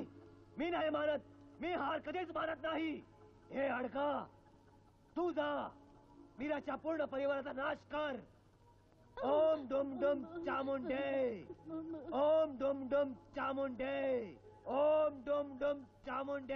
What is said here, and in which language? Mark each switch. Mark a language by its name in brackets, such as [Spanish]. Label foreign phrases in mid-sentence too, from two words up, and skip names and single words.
[Marathi] मी नाही मानत. मी हार कधीच मानत नाही. हे अडका, तू जा. मीराच्या पूर्ण परिवाराचा नाश कर. [Sanskrit] ओम डुम डुम चामुंडे. ओम डुम डुम चामुंडे. ओम डुम डुम चामुंडे.